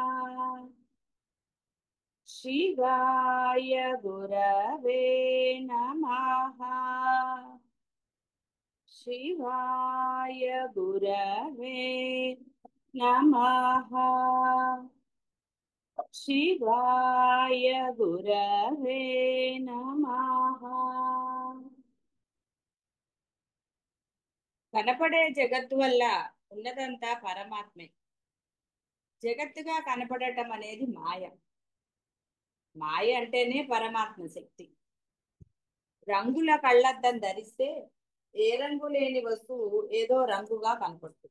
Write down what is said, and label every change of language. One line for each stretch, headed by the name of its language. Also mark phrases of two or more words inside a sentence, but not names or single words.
Sanskrit: शिवाय गुरवे नमः। शिवाय गुरवे नमः। शिवाय गुरवे नमः।
Telugu: కనపడే జగత్తు వల్ల ఉన్నదంతా పరమాత్మే. జగత్తుగా కనపడటం అనేది మాయ. మాయ అంటేనే పరమాత్మ శక్తి. రంగుల కళ్ళద్దం ధరిస్తే ఏ రంగు లేని వస్తువు ఏదో రంగుగా కనపడుతుంది.